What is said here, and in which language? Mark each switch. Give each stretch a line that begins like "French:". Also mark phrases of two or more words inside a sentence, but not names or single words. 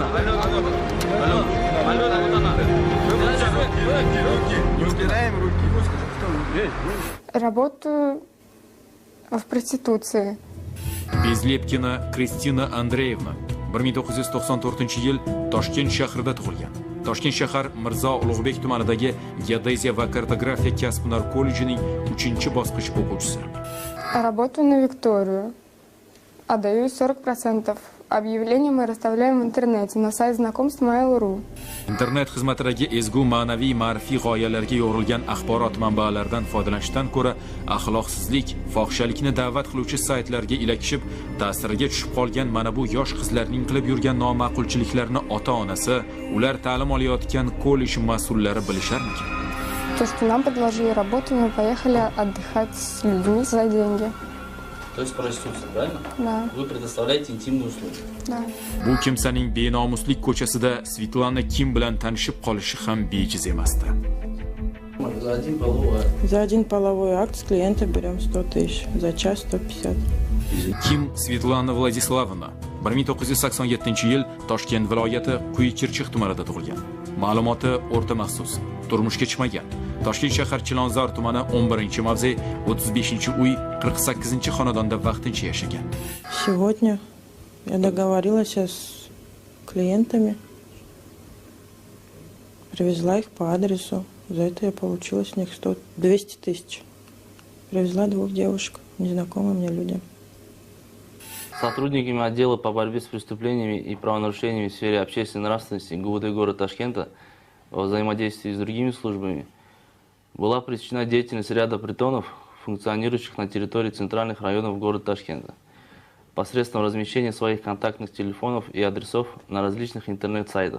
Russian: Алена, вот она. Не убираем руки. Работаю в проституции.
Uzbek: Bezlepkina Kristina Andreyevna 1994-yil Toshkent shahrida tug'ilgan. Toshkent shahar Mirzo Ulug'bek tumanidagi Geodeziya va kartografiya kasb-hunar kollejining 3-bosqich o'quvchisi.
Russian: Работаю на Викторию. Отдаю 40%. Объявления мы расставляем в интернете на сайт знакомств Mail.ru.
Uzbek: Internet xizmatidagi ezgu ma'naviy ma'rifiy g'oyalarga yo'g'rilgan axborot manbalaridan foydalanishdan ko'ra axloqsizlik, fohishalikni da'vat qiluvchi saytlarga ilakishib, ta'siriga tushib qolgan mana bu yosh qizlarning qilib yurgan noma'qulchiliklarni ota-onasi, ular ta'lim olayotgan kollej mas'ullari bilisharmikan?
Russian: То, что нам предложили работу, мы поехали отдыхать с людьми за деньги. То есть проституция, правильно? Да. Вы предоставляете интимные услуги. Да.
Uzbek: Bu kimsaning benomuslik ko'chasida Svetlana Kim bilan tanishib qolishi ham bejiz emasdi.
Russian: За один половой акт с клиента берем 100 тысяч, за час 150.
Uzbek: Kim Svetlana Vladislavovna 1987-yil Toshkent viloyati Quyi-Chirchiq tumanida tug'ilgan. Ma'lumoti o'rta maxsus. Turmushga chiqmagan. Toshkent shahar Chilonzor tumani 11-mavze 35-uy 48-xonadonda vaqtincha yashagan.
Russian: Сегодня я договорилась с клиентами, привезла их по адресу. За это я получила с них 200 тысяч. Привезла 2 девушек, незнакомым мне людям. Сотрудниками отдела по борьбе с преступлениями и правонарушениями в сфере общественной нравственности ГУВД города Ташкента во взаимодействии с другими службами была пресечена деятельность ряда притонов, функционирующих на территории центральных районов города Ташкента, посредством размещения своих контактных телефонов и адресов на различных интернет-сайтах.